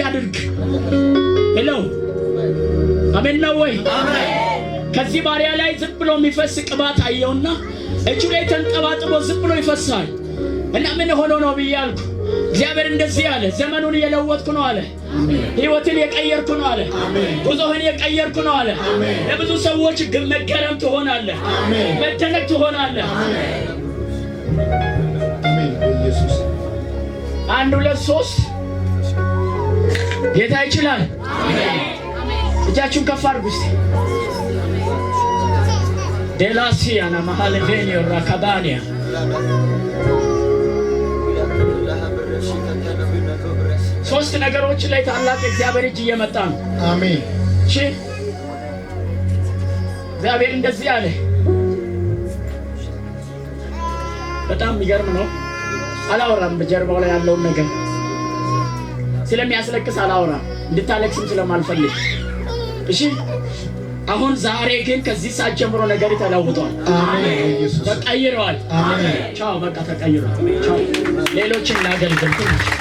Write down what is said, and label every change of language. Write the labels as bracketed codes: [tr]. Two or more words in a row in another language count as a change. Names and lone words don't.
[am] ያድርግ ሄሎ አሜን ነው ወይ አሜን ከዚህ ባሪያ ላይ ዝም ብሎ የሚፈስ ቅባት አየውና እጁ ላይ ተንጠባጥቦ ዝም ብሎ ይፈሳል እና ምን ሆኖ ነው ብያልኩ እግዚአብሔር እንደዚህ አለ ዘመኑን የለወጥኩ ነው አለ ህይወትን የቀየርኩ ነው አለ ጉዞህን የቀየርኩ ነው አለ ለብዙ ሰዎች መገረም ትሆናለህ መደነቅ ትሆናለህ አሜን ኢየሱስ 1 2 3 ጌታ ይችላል አሜን እጃችሁን ከፍ አድርጉ እስቲ Delasia na mahali venio rakabania ሶስት ነገሮች ላይ ታላቅ እግዚአብሔር እጅ እየመጣ ነው አሜን እሺ እግዚአብሔር እንደዚህ አለ በጣም የሚገርም ነው አላወራም በጀርባው ላይ ያለውን ነገር ስለሚያስለቅስ አላወራም እንድታለቅስም ስለማልፈልግ እሺ አሁን ዛሬ ግን ከዚህ ሰዓት ጀምሮ ነገር ተለውጧል አሜን ኢየሱስ ተቀይሯል አሜን ቻው በቃ ተቀይሯል ቻው ሌሎችን ላገልግል ትንሽ